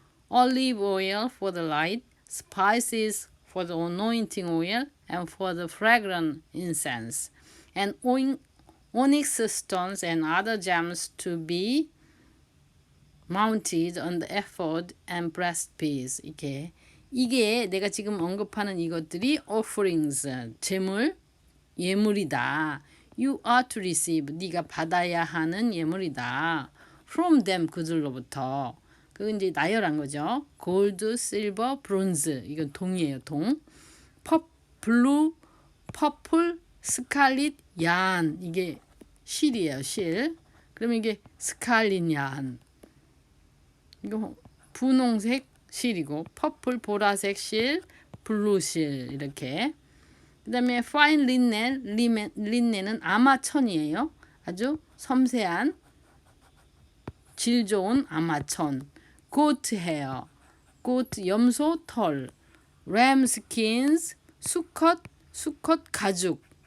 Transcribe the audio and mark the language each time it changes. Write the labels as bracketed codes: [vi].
[en] Olive oil for the light, spices for the anointing oil and for the fragrant incense. And onyx stones and other gems to be mounted on the ephod and breastpiece. [ko] 이게 내가 지금 언급하는 이것들이 offerings, 제물, 예물이다. [en] You are to receive, [ko] 네가 받아야 하는 예물이다. [en] From them, [ko] 그들로부터. 그건 이제 나열한 거죠. [en] Gold, silver, bronze. [ko] 이건 동이에요, 동. [en] blue, purple, scarlet, yarn. [ko] 이게 실이에요, 실. 그러면 이게 [en] scarlet yarn. [ko] 이거 분홍색 실이고, 퍼플 보라색 실, 블루 실 이렇게. 그다음에 [en] fine linen, [ko] 린넨은 아마천이에요. 아주 섬세한 질 좋은 아마천. [en] goat hair, goat [ko] 염소 털. [en] ram skins, [ko] 수컷 가죽.